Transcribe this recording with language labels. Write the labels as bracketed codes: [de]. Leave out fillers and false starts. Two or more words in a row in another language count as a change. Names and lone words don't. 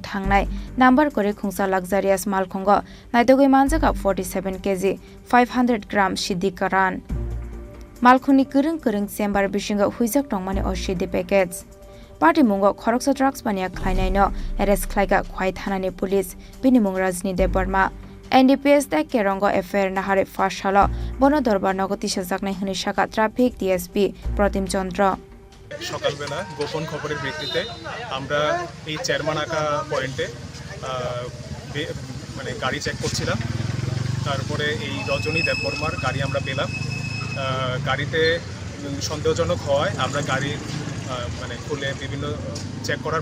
[trp] thangnai number kore khungsa luxurious malkhungo naitogoi manjaka 47 kg 500 gram sidikaran malkhuni kurung chamber bisinga huijak tongmani oshidi [en] package party [trp] mungo khoroksa drugs bania khlainai no arrest khlaika khwai thanani police bini mung rajni deborma NDPS ta kerango affair na hare fashala bono dorbar nagoti sajaknai hini shaka [en] traffic DSP [trp] Pratim Chandra [bn] সকালবেলা গোপন খবরের ভিত্তিতে আমরা এই চেয়ারম্যান আকা পয়েন্টে মানে গাড়ি চেক করছিলাম তারপরে এই রজনী দেববর্মার গাড়ি আমরা পেলাম গাড়িতে সন্দেহজনক হওয়ায় আমরা গাড়ি মানে খুলে বিভিন্ন চেক করার